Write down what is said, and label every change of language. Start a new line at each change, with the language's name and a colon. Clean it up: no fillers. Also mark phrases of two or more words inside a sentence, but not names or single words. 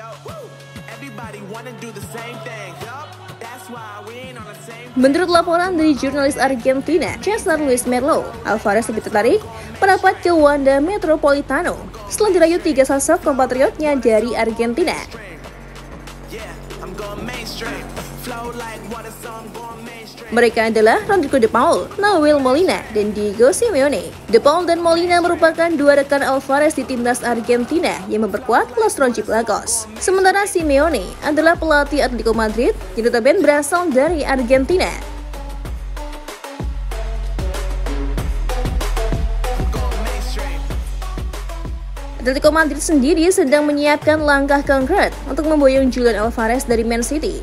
Indonesian: Menurut laporan dari jurnalis Argentina, Cesar Luis Merlo, Alvarez lebih tertarik merapat ke Wanda Metropolitano setelah dirayu 3 sosok kompatriotnya dari Argentina. Mereka adalah Rodrigo De Paul, Nahuel Molina, dan Diego Simeone. De Paul dan Molina merupakan dua rekan Alvarez di timnas Argentina yang memperkuat Los Rojiblancos. Sementara Simeone adalah pelatih Atletico Madrid yang notabene berasal dari Argentina. Atletico Madrid sendiri sedang menyiapkan langkah konkret untuk memboyong Julian Alvarez dari Man City.